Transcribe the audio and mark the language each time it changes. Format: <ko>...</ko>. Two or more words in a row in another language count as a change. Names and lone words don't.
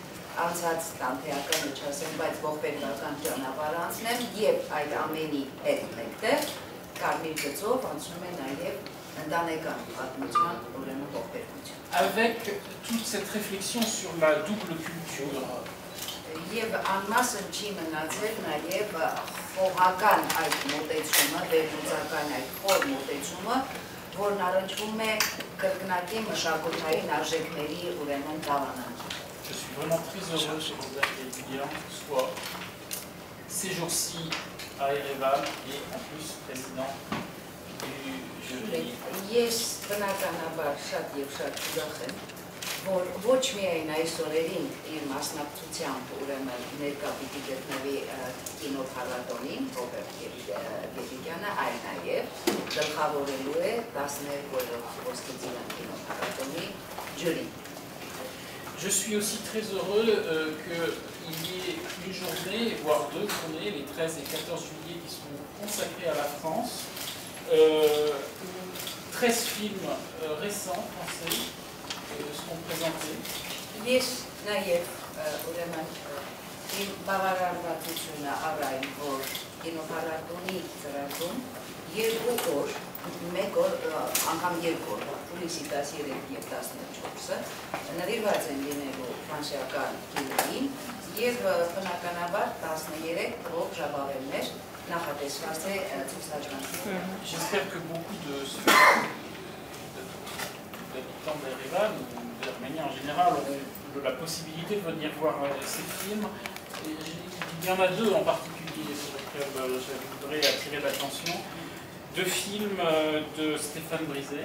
<hy>անցած տանթեականը չասեմ, բայց ողբերգական ճանապարհ անցնեմ եւ այդ ամենի հետ մեկտեղ կարմիր գծով անցնում է նաեւ ընտանեկան պատմության ուրեմն ողբերգություն։</hy> <fr>Avec toute cette réflexion sur la double culture.</fr> <hy>Եվ անմասն չի մնացել նաև խոհական այդ մոտեցումը, վերլուծական այդ խոր մոտեցումը, որն առնչվում է կրկնակի մշակութային արժեքների ուրեմն դավանանքի։</hy> <fr>Je suis vraiment très heureux que Robert et Lilian soient ces jours-ci à Erevan et en plus président du jury.</fr> <hy>Ես բնականաբար շատ եւ շատ ուրախ եմ, որ ոչ միայն այս օրերին իր մասնակցությամբ ուրեմն ներկա պիտի գտնվի կինոփառատոնին Ռոբերտ Գեդիկյանը, այլ նաև գլխավորելու է 12-րդ Ոսկե ծիրան կինոփառատոնի ջուրին։</hy> <fr>Je suis aussi très heureux qu'il y ait une journée, voire 2 journées, les 13 et 14 juillet, qui sont consacrés à la France. 13 films récents français seront présentés.</fr> <hy>Ես նաև ուրեմն իմ բավարարվածությունը առայմ, որ կինոփառատոնի ծրագրում 2 օր, 1 օր, անգամ 2 օր, հուլիսի 13 եւ 14-ը նվիրված են լինելու ֆրանսիական կինոին եւ բնականաբար 13 ռոք ժապավեններ նախատեսված է ցուցադրման։</hy> <fr>J'espère que beaucoup d'habitants d'Erevan, ou d'Arménie en général, ont la possibilité de venir voir ces films. Et il y en a 2 en particulier sur lesquels je voudrais attirer l'attention. 2 films de Stéphane Brisé.</fr>